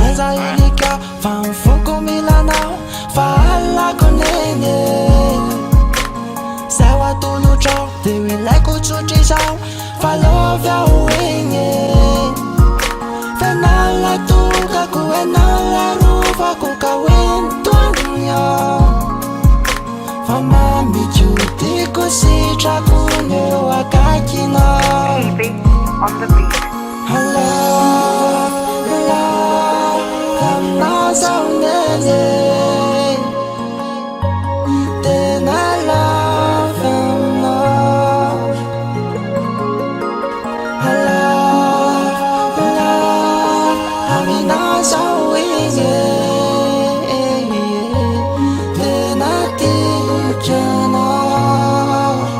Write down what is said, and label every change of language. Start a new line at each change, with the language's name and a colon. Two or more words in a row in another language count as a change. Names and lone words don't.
Malagasy: Ka aza ilika fa mifoko milanao fa alako nene Zay ho atolotrao de ho ilaiko tsotrizao fa lovia ho igny Fenala tokako enala rovako ka hoentoagny Fa mamikotiko sitrako eo akaikinao
English: Baby on the beat.
Malagasy: Aminazao nene Tena lavanao Aminazao igny Tena tikanao